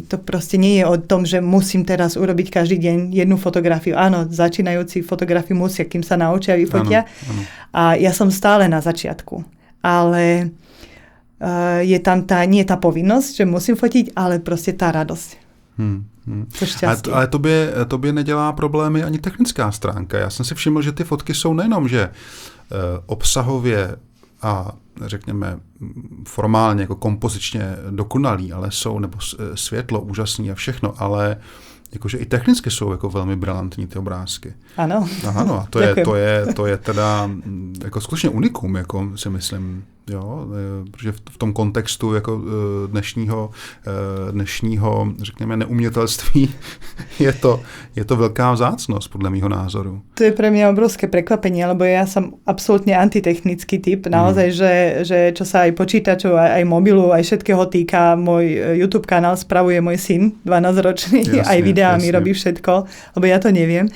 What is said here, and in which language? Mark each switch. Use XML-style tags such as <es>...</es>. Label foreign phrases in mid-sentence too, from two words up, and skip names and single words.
<sk>To proste nie je o tom, že musím teraz urobiť každý deň jednu fotografiu. Áno, začínajúci fotografi musia, kým sa naučia vyfotia.</sk> <cs>Ano.</cs> <sk>A ja som stále na začiatku. Ale je tam nie tá povinnosť, že musím fotiť, ale proste tá radosť. To šťastie.</sk> <cs>Ale tobě nedělá problémy ani technická stránka. Já jsem si všiml, že ty fotky jsou nejenom, že obsahově a řekněme formálně jako kompozičně dokonalý, ale jsou, nebo světlo úžasný a všechno, ale jakože i technicky jsou jako velmi brilantní ty obrázky. Ano. Ano, a to je teda jako skutečně unikum, jako si myslím. Jo, protože v tom kontextu jako dnešního, řekněme, neumětelství je to</cs> <sk>veľká vzácnosť, podľa</sk> <cs>mýho názoru.</cs> <sk>To je pre mňa obrovské prekvapenie, lebo ja som absolútne antitechnický typ. Naozaj, že čo sa aj počítačov, aj mobilu, aj všetkého týka, môj YouTube kanál spravuje môj syn, 12-ročný, aj videami robí všetko, lebo ja to neviem.</sk>